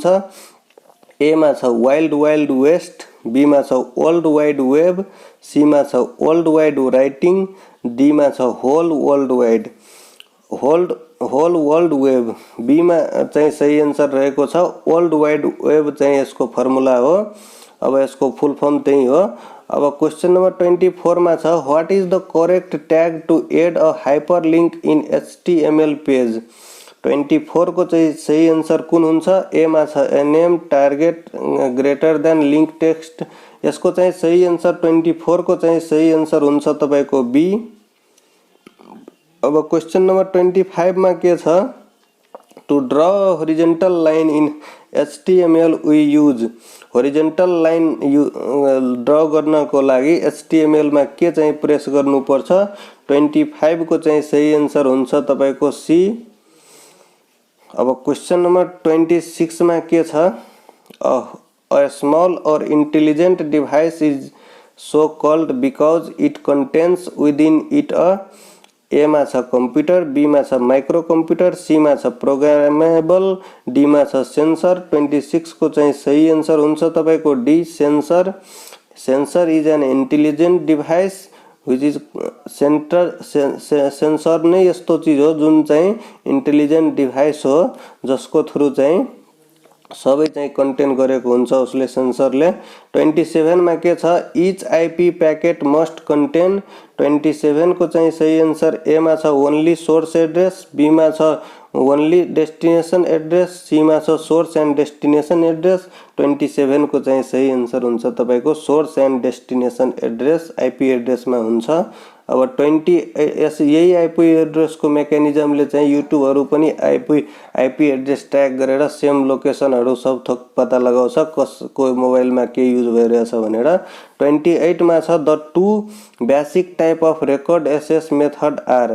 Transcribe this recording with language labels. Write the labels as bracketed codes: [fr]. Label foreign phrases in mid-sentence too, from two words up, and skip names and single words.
[ne] ए मा छ [en] wild wild west, [ne] बी मा छ [en] world wide web, [ne] सी मा छ [en] world wide writing, [ne] डी मा छ [en] whole world wide whole world web. [ne] बी मा चाहिँ सही आन्सर रहेको छ [en] world wide web [ne] चाहिँ यसको फर्मुला हो। अब यसको [en] full form [ne] त्यही हो। [en] अब question number 24 [ne] मा छ [en] what is the correct tag to add a hyperlink in HTML page? [ne] 24 को चाहिँ सही आन्सर कुन हुन्छ? ए मा छ [en] NM target greater than link text. [ne] यसको चाहिँ सही आन्सर 24 को चाहिँ सही आन्सर हुन्छ तपाईको बी। अब क्वेशन नम्बर 25 मा के छ? [en] to draw horizontal line in HTML we use. horizontal line [ne] ड्र गर्नको लागि एचटीएमएल मा के चाहिँ प्रेस गर्नु पर्छ? 25 को चाहिँ सही आन्सर हुन्छ तपाईको सी। अब [en] question number [ne] 26 में के छ? [en] a small and intelligent device is so called because it contains within it a. [ne] ए मा छ कंप्यूटर, बी मा छ [en] micro computer, [ne] सी मा छ प्रोग्रामेबल, डी मा छ सेंसर। 26 को चाहिँ सही आन्सर हुन्छ तपाईको डी सेंसर। [en] sensor is an intelligent device which is [ne] सेंसर नै यस्तो चीज हो जुन चाहिँ [en] intelligent device [ne] हो जसको थ्रु चाहिँ सबै चाहिँ कन्टेन्ट गरेको हुन्छ उसले सेंसरले। 27 मा के छ? [en] each IP packet must contain. [ne] 27 को चाहिँ सही आन्सर ए मा छ [en] only source address, [ne] बी मा छ [en] only destination address, [ne] सी मा छ [en] source and destination address. [ne] 27 को चाहिँ सही आन्सर हुन्छ तपाईको [en] source and destination address IP address [ne] मा हुन्छ। अब 20 यही [en] IP address [ne] को मेकानिजमले चाहिँ युट्युबहरु पनि [en] IP address [ne] ट्याग गरेर सेम लोकेसनहरु सब थोक पता लगाउँछ कसको मोबाइलमा के युज भइरहेछ भनेर। [en] 28 [ne] मा छ [en] the two basic type of record access method are.